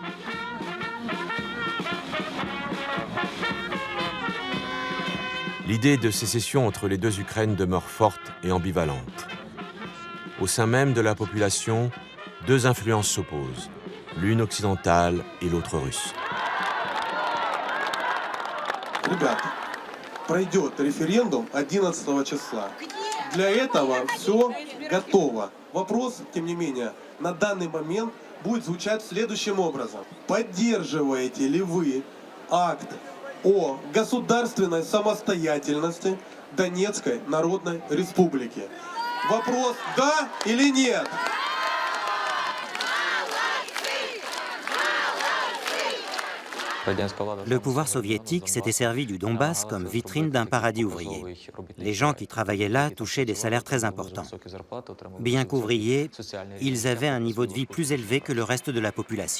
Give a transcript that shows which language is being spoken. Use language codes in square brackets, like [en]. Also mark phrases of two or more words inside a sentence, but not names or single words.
[fr] L'idée de sécession entre les deux Ukraines demeure forte et ambivalente. Au sein même de la population, deux influences s'opposent, l'une occidentale et l'autre russe. [ru] Ребята, пройдет референдум 11 числа. Для этого все готово. Вопрос, тем не менее, на данный момент будет звучать следующим образом. Поддерживаете ли вы акт о государственной самостоятельности Донецкой Народной Республики? Вопрос «да» или «нет»? [fr] Le pouvoir soviétique s'était servi du Donbass comme vitrine d'un paradis ouvrier. Les gens qui travaillaient là touchaient des salaires très importants. Bien qu'ouvriers, ils avaient un niveau de vie plus élevé que le reste de la population.